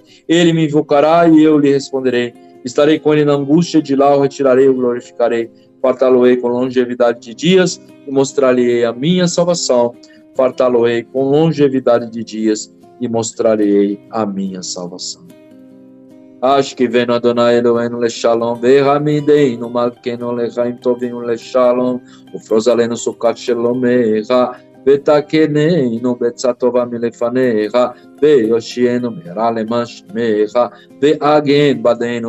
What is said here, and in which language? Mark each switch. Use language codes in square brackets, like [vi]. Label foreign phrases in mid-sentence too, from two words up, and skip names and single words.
[pt] Ele me invocará e eu lhe responderei. Estarei com ele na angústia, de lá o retirarei e o glorificarei. Fartá-lo-ei com longevidade de dias e mostrar-lhe-ei a minha salvação. Fartá-lo-ei com longevidade de dias e mostrar-lhe-ei a minha salvação. [he] השכיבנו אדוני אלוהינו לשלום, והעמידנו מלכנו לחיים טובים לשלום, ופרוש עלינו סוכת שלומך, ותקננו בעצה טובה מלפניך, ויושיענו מהרה למען שמך, והגן בדנו